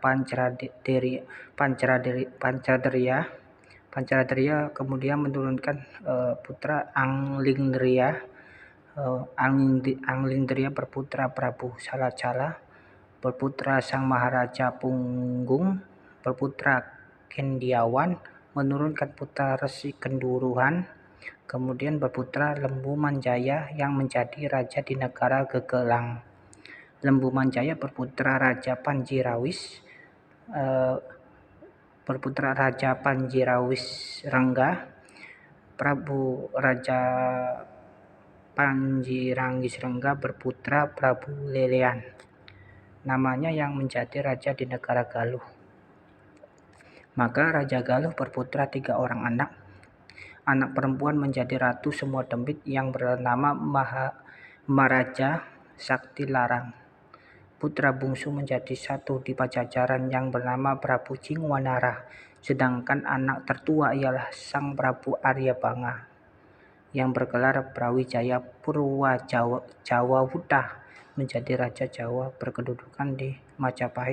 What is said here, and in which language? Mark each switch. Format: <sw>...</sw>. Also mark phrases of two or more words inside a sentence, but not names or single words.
<id>Pancaraderia, kemudian menurunkan putra Anglingdria berputra Prabu Salacala, berputra Sang Maharaja Punggung, berputra Kendiawan, menurunkan putra Resi Kenduruhan, kemudian berputra Lembu Manjaya yang menjadi raja di negara Gegelang. Lembu Manjaya berputra Raja Panjirawis Rengga, Raja Panjirangis Rengga berputra Prabu Lelean, namanya yang menjadi raja di negara Galuh. Maka Raja Galuh berputra 3 orang anak perempuan menjadi ratu semua Dembit yang bernama Maharaja Sakti Larang. Putra bungsu menjadi satu di Pajajaran yang bernama Prabu Jingwanara, sedangkan anak tertua ialah Sang Prabu Aryabanga yang bergelar Brawijaya Purwajawawuta, menjadi Raja Jawa, berkedudukan di Majapahit.</id>